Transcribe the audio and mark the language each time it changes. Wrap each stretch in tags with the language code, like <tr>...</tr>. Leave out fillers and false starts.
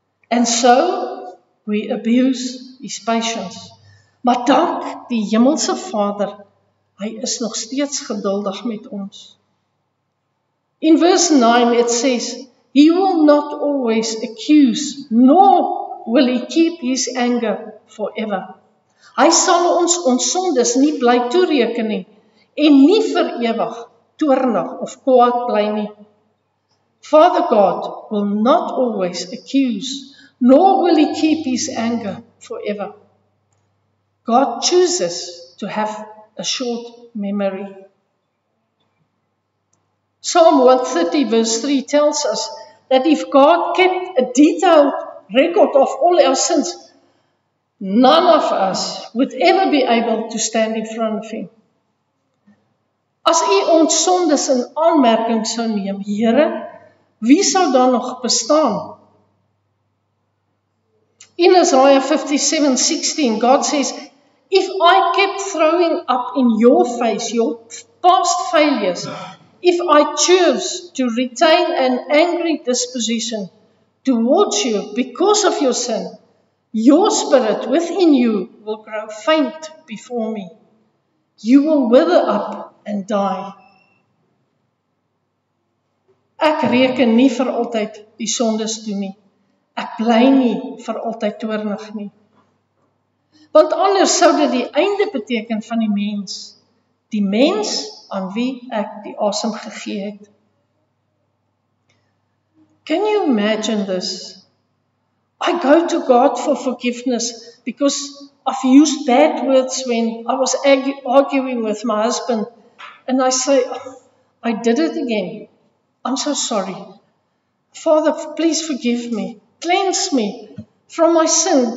<en>And so, we abuse His patience.</en> <af>Maar dank die hemelse Vader, hy is nog steeds geduldig met ons.</af> <en>In verse 9 it says, He will not always accuse, nor will He keep His anger forever.</en> <af>Hy sal ons sondes nie bly toereken nie, en nie vir ewig toornig of kwaad bly nie.</af> <en>Father God will not always accuse, nor will He keep His anger forever. God chooses to have a short memory. Psalm 130 verse 3 tells us that if God kept a detailed record of all our sins, none of us would ever be able to stand in front of Him.</en> <af>As U ons sondes in aanmerking sou neem, Here, wie sou dan nog bestaan?</af> <en>In Isaiah 57:16, God says, if I kept throwing up in your face your past failures, if I choose to retain an angry disposition towards you because of your sin, your spirit within you will grow faint before me. You will wither up and die.</en> <af>Ek reken nie vir altyd die sondes toe nie. Ek bly nie vir altyd toornig nie. Want anders sou dit die einde beteken van die mens aan wie ek die asem gegee het.</af> <en>Can you imagine this? I go to God for forgiveness because I've used bad words when I was arguing with my husband, and I say, oh, I did it again. I'm so sorry. Father, please forgive me. Cleanse me from my sin.</en>